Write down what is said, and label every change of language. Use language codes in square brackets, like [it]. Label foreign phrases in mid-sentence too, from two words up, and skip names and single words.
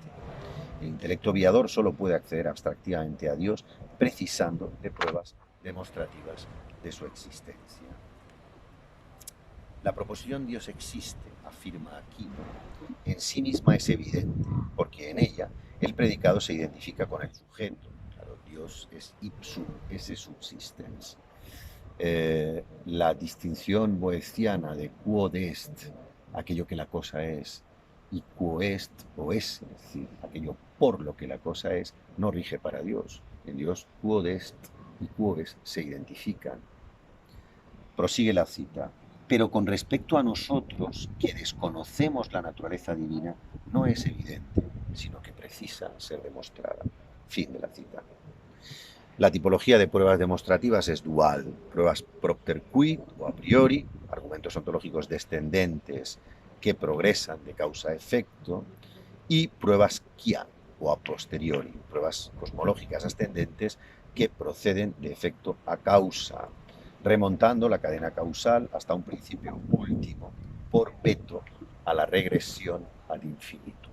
[es] El intelecto viador solo puede acceder abstractivamente a Dios precisando de pruebas demostrativas de su existencia. La proposición Dios existe, afirma Aquino, en sí misma es evidente, porque en ella el predicado se identifica con el sujeto. Claro, Dios es [la] ipsum esse subsistens. [es] La distinción boeciana de [la] quod est, [es] aquello que la cosa es, y [la] quo est [es] o es decir, aquello por lo que la cosa es, no rige para Dios. En Dios [la] quod est [es] y [la] quo es [es] se identifican. Prosigue la cita. Pero con respecto a nosotros, que desconocemos la naturaleza divina, no es evidente, sino que precisa ser demostrada. Fin de la cita. La tipología de pruebas demostrativas es dual. Pruebas [la] propter quid [es] o [la] a priori, [es] argumentos ontológicos descendentes que progresan de causa a efecto, y pruebas quia o [la] a posteriori, [es] pruebas cosmológicas ascendentes que proceden de efecto a causa, remontando la cadena causal hasta un principio último, por veto a la regresión al infinito.